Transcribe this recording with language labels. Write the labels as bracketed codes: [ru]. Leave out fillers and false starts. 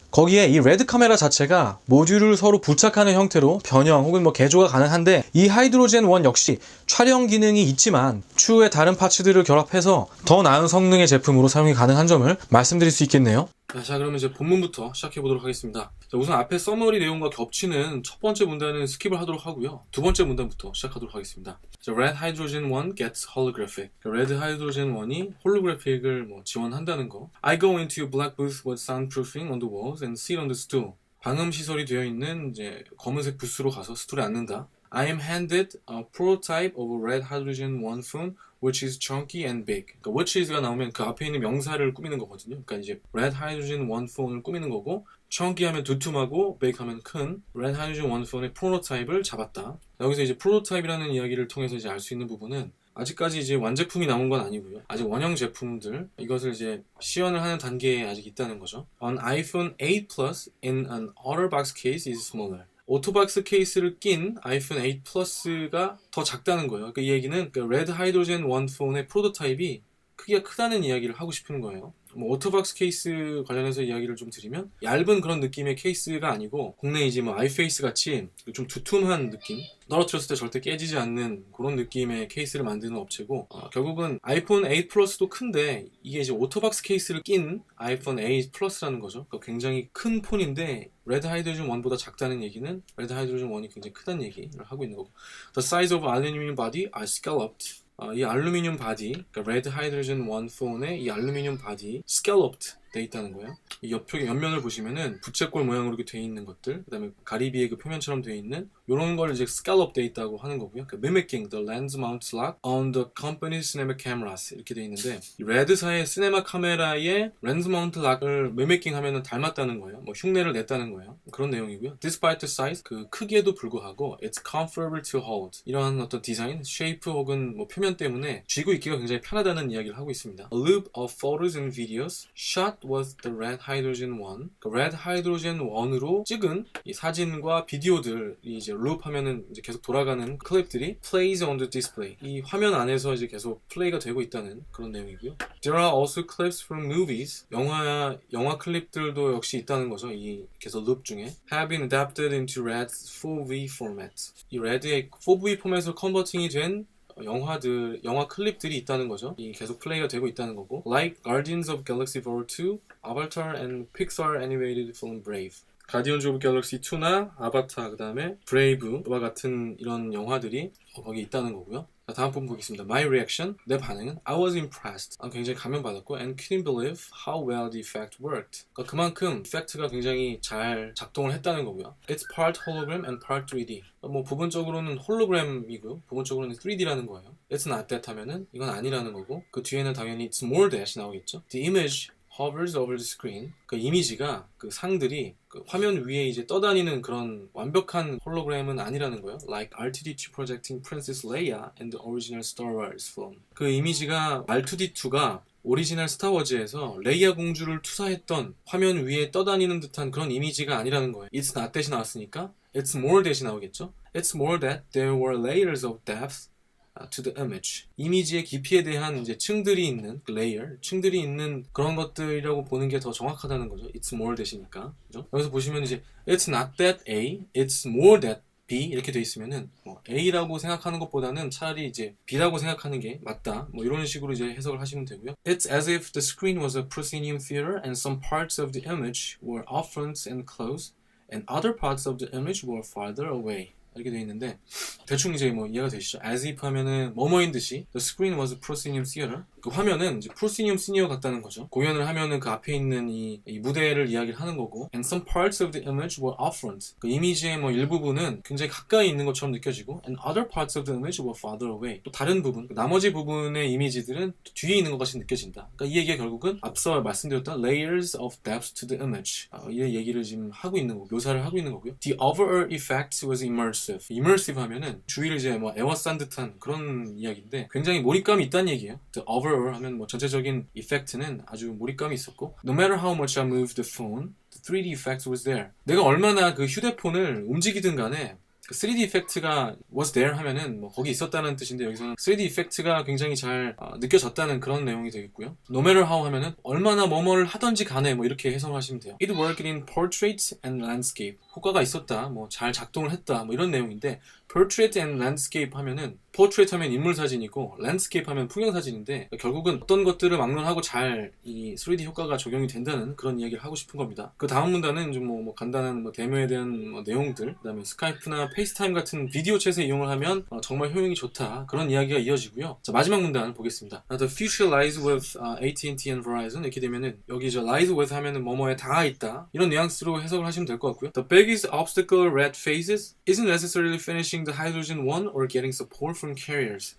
[ko] 거기에 이 레드 카메라 자체가 모듈을 서로 부착하는 형태로 변형 혹은 개조가 가능한데 이 하이드로젠 1 역시 촬영 기능이 있지만 추후에 다른 파츠들을 결합해서 더 나은 성능의 제품으로 사용이 가능한 점을 말씀드릴 수 있겠네요. 자, 그러면 이제 본문부터 시작해 보도록 하겠습니다. 자, 우선 앞에 서머리 내용과 겹치는 첫 번째 문단은 스킵을 하도록 하고요. 두 번째 문단부터 시작하도록 하겠습니다. [en] 자, Red Hydrogen 1 gets holographic. [ko] 레드 하이드로젠 1이 홀로그래픽을 지원한다는 거. [en] I go into a black booth with soundproofing on the walls and sit on the stool. [ko] 방음 시설이 되어 있는 이제 검은색 부스로 가서 스툴에 앉는다. [en] I am handed a prototype of a red hydrogen 1 phone which is chunky and big. [ko] 그러니까 which is가 나오면 그 앞에 있는 명사를 꾸미는 거거든요. 그러니까 이제 red hydrogen 1 phone을 꾸미는 거고 chunky 하면 두툼하고 big 하면 큰 red hydrogen 1 phone의 프로토타입을 잡았다. 여기서 이제 프로토타입이라는 이야기를 통해서 이제 알 수 있는 부분은 아직까지 이제 완제품이 나온 건 아니고요. 아직 원형 제품들 이것을 이제 시연을 하는 단계에 아직 있다는 거죠. [en] An iPhone 8 Plus in an OtterBox case is smaller. [ko] 오토박스 케이스를 낀 아이폰 8 플러스가 더 작다는 거예요. 그러니까 이 얘기는 레드 하이드로젠 1 폰의 프로토타입이 크기가 크다는 이야기를 하고 싶은 거예요. 오토박스 케이스 관련해서 이야기를 좀 드리면 얇은 그런 느낌의 케이스가 아니고 국내 이제 아이페이스 같이 좀 두툼한 느낌, 떨어뜨렸을 때 절대 깨지지 않는 그런 느낌의 케이스를 만드는 업체고 결국은 아이폰 8 플러스도 큰데 이게 이제 오토박스 케이스를 낀 아이폰 8 플러스라는 거죠. 그러니까 굉장히 큰 폰인데 레드 하이드로젠 1보다 작다는 얘기는 레드 하이드로젠 1이 굉장히 크다는 얘기를 하고 있는 거고. [en] The size of aluminum body are scalloped. [ko] 이 알루미늄 바디, 그러니까 레드 하이드로젠 1 폰의 이 알루미늄 바디 scalloped 돼 있다는 거예요. 이 옆면을 보시면은 부채꼴 모양으로 이렇게 돼 있는 것들, 그 다음에 가리비의 그 표면처럼 돼 있는 이런 걸 이제 scallop 돼 있다고 하는 거고요. 그러니까 [en] mimicking the lens mount lock on the company's cinema cameras [ko] 이렇게 돼 있는데 이 레드사의 시네마 카메라의 렌즈 마운트 락을 mimicking 하면은 닮았다는 거예요. 흉내를 냈다는 거예요. 그런 내용이고요. [en] Despite the size, [ko] 그 크기에도 불구하고 [en] it's comfortable to hold. [ko] 이러한 어떤 디자인, 쉐이프 혹은 표면 때문에 쥐고 있기가 굉장히 편하다는 이야기를 하고 있습니다. [en] A loop of photos and videos shot with the red hydrogen 1. [ko] 그 red hydrogen 1으로 찍은 이 사진과 비디오들이 이제 loop 하면은 이제 계속 돌아가는 클립들이 [en] plays on the display. [ko] 이 화면 안에서 이제 계속 플레이가 되고 있다는 그런 내용이고요. [en] There are also clips from movies. [ko] 영화 클립들도 역시 있다는 거죠. 이 계속 [en] loop 중에 have been adapted into Red's 4V format. [ko] 이 Red의 4V 포맷으로 컨버팅이 된 영화 클립들이 있다는 거죠. 이 계속 플레이가 되고 있다는 거고. [en] Like Guardians of Galaxy Vol 2, Avatar and Pixar animated film Brave. [ko] 가디언즈 오브 갤럭시 2나 아바타, 그 다음에 브레이브와 같은 이런 영화들이 거기 있다는 거고요. 자, 다음 부분 보겠습니다. [en] My reaction, [ko] 내 반응은 [en] I was impressed. [ko] 굉장히 감명받았고 [en] and couldn't believe how well the effect worked. [ko] 그러니까 그만큼 이펙트가 굉장히 잘 작동을 했다는 거고요. [en] It's part hologram and part 3D. [ko] 뭐 부분적으로는 홀로그램이고요. 부분적으로는 3D라는 거예요. [en] It's not that [ko] 하면은 이건 아니라는 거고 그 뒤에는 당연히 [en] it's more that [ko] 나오겠죠. [en] The image hovers over the screen. [ko] 그 이미지가 그 상들이 그 화면 위에 이제 떠다니는 그런 완벽한 홀로그램은 아니라는 거예요. [en] Like R2D2 projecting Princess Leia and the original Star Wars film. [ko] 그 이미지가 R2D2가 오리지널 스타워즈에서 레이아 공주를 투사했던 화면 위에 떠다니는 듯한 그런 이미지가 아니라는 거예요. [en] It's not that [ko] 이 나왔으니까 [en] It's more that [ko] 이 나오겠죠. [en] It's more that there were layers of depth to the image. [ko] 이미지의 깊이에 대한 이제 층들이 있는 layer, 층들이 있는 그런 것들이라고 보는 게 더 정확하다는 거죠. [en] It's more that [ko] 이니까. 그죠? 여기서 보시면 이제 It's not that A, it's more that B 이렇게 돼 있으면은 뭐 A라고 생각하는 것보다는 차라리 이제 B라고 생각하는 게 맞다. 뭐 이런 식으로 이제 해석을 하시면 되고요. [en] It's as if the screen was a proscenium theater and some parts of the image were off front and close and other parts of the image were farther away. [ko] 이렇게 돼 있는데 대충 이제 뭐 이해가 되시죠? [en] As if [ko] 하면은 뭐뭐인 듯이 [en] The screen was a proscenium theater. [ko] 그 화면은 이제 proscenium senior 같다는 거죠. 공연을 하면은 그 앞에 있는 이 무대를 이야기를 하는 거고 [en] And some parts of the image were off front. [ko] 그 이미지의 뭐 일부분은 굉장히 가까이 있는 것처럼 느껴지고 [en] And other parts of the image were farther away. [ko] 또 다른 부분, 나머지 부분의 이미지들은 뒤에 있는 것 같이 느껴진다. 그러니까 이 얘기가 결국은 앞서 말씀드렸던 [en] layers of depth to the image. [ko] 이 얘기를 지금 하고 있는 거고 묘사를 하고 있는 거고요. [en] The overall effect was immersive. [ko] immersive 하면은 주위를 이제 뭐 에워싼 듯한 그런 이야기인데 굉장히 몰입감이 있다는 얘기예요. [en] The overall [ko] 하면 뭐 전체적인 이펙트는 아주 몰입감이 있었고 [en] No matter how much I moved the phone, the 3D effect was there. [ko] 내가 얼마나 그 휴대폰을 움직이든 간에 그 3D 이펙트가 [en] was there [ko] 하면은 뭐 거기 있었다는 뜻인데 여기서는 3D 이펙트가 굉장히 잘 느껴졌다는 그런 내용이 되겠고요. No matter how 하면은 얼마나 뭐뭐를 하던지 간에 뭐 이렇게 해석하시면 돼요. [en] It worked in portrait and landscape. [ko] 효과가 있었다, 뭐 잘 작동을 했다, 뭐 이런 내용인데 portrait and landscape 하면은 portrait 하면 인물 사진이고 landscape 하면 풍경 사진인데 결국은 어떤 것들을 막론하고 잘 이 3D 효과가 적용이 된다는 그런 이야기를 하고 싶은 겁니다. 그 다음 문단은 좀 뭐 간단한 뭐 데모에 대한 뭐 내용들, 그다음에 스카이프나 페이스타임 같은 비디오 챗에 이용을 하면 정말 효용이 좋다 그런 이야기가 이어지고요. 자, 마지막 문단 보겠습니다. [en] The future lies with AT&T and Verizon [ko] 이렇게 되면은 여기 저 lies with 하면은 뭐뭐에 닿아 있다 이런 뉘앙스로 해석을 하시면 될 것 같고요. [en] The biggest obstacle red faces isn't necessarily finishing the hydrogen one or getting support from carriers.